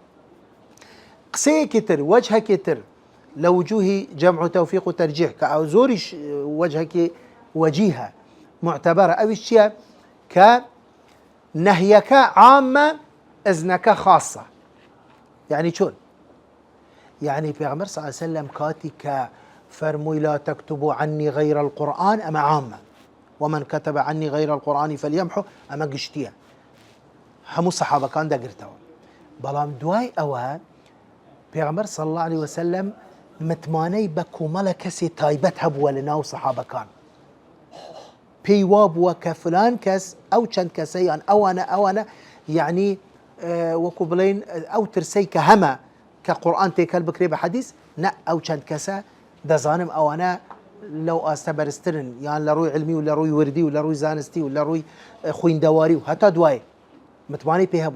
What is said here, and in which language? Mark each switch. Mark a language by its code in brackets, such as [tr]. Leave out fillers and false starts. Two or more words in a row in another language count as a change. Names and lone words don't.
[ckb] قسەیەکی تر وەجهەکی تر لە وجوهی جەمع و تەوفیق و تەرجیح کە ئەو زۆریش وەجهەکی وەجیهە معتەبەرە، ئەویش چییە؟ کە نەهیەکە عامە ئەزنەکە خاصە. یعنی چۆن؟ یعنی پێغەمبەر [ar] صلی الله علیه وسلم [ckb] کاتی کە فەرمووی [ar] لا تكتبوا عني غير القرآن [ckb] ئەمە عامە، [ar] ومن كتب عني غير القرآن فليمحو [ckb] ئەمە گشتیە، هەموو سەحابەکان دەگرتەوە. بەڵام دوای ئەوە پێغەمبەر [ar] صلی الله علیه وسلم [ckb] متمانەی بە کۆمەڵە کەسێ تایبەت هەبووە لە ناو سەحابەکان، پێی وا بووە کە فلان کەس ئەو چەند کەسەیان ئەوانە یعنی وەکو بڵێن ئەو ترسەی کە هەمە کە قورئان تێکەل بکرێ بە حەدیث، نە ئەو چەند کەسە دەزانم ئەوانە لەو ئاستە بەرزترن، یان لە ڕووی علمی و لە ڕووی وردی و لە ڕووی زانستی و لە ڕووی خوێندەواری و هەتا دوایێ متمانەی پێ هەبوون.